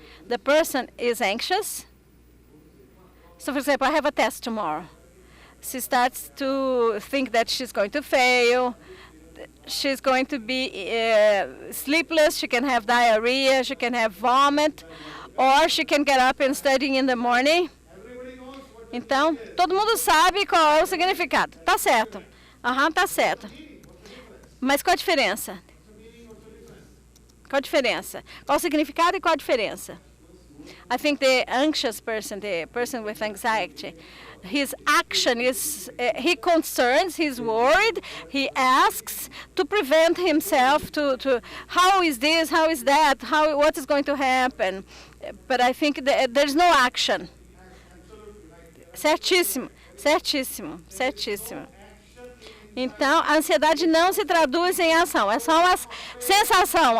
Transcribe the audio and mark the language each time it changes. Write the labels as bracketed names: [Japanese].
[English] The person is anxious. So, for example, I have a test tomorrow. She starts to think that she's going to fail. She's going to be sleepless. She can have diarrhea. She can have vomit. Or she can get up and study in the morning. [Portuguese] Então, todo mundo sabe qual é o significado. Tá certo. Tá certo. Mas qual a diferença? Qual a diferença? Qual o significado e qual a diferença? [English] I think the anxious person, the person with anxiety, his action is, he concerns, he's worried, he asks to prevent himself to how is this, how is that, what is going to happen. But I think there's no action. [Portuguese] Certíssimo, certíssimo, certíssimo. Então, a ansiedade não se traduz em ação, é só uma sensação.